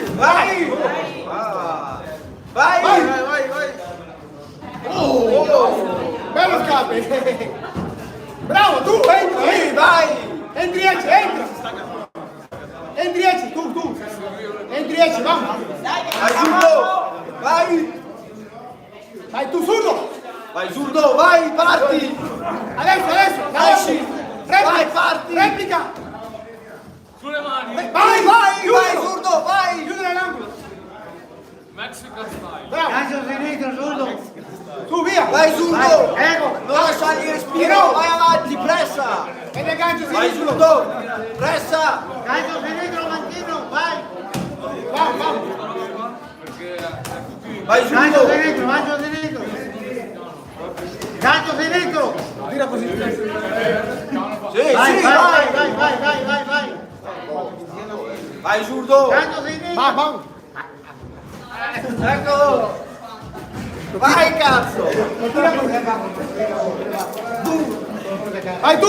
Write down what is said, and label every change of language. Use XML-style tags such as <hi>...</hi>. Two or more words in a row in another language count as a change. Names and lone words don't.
<it>Vai! Vai! Bello scappi! Bravo, tu, entra! Vai! Entra! Tu! Entri,</it> <es>vamos!</es> <it>Aiuto! Vai! Vai tu, surdo! Vai zurdo, vai, parti! Adesso! Vai, Replica! parti! Replica! Sulle mani. Vai, zurdo, vai! Chiudere l'angolo!</it> <en>Mexican style.</en> <it>Bravo! Tu, via! Vai zurdo! Ecco! Non lasciargli il respiro, vai avanti, pressa! Vedi il gancio Vai sinistro! zurdo! Pressa!</it> <es>Vamos!</es> <it>Vai zurdo! Tira così! Sì, vai! Vai zurdo!</it> <es>Vamos!</es> <it>Eccolo! Vai, cazzo! Vai tu!</it>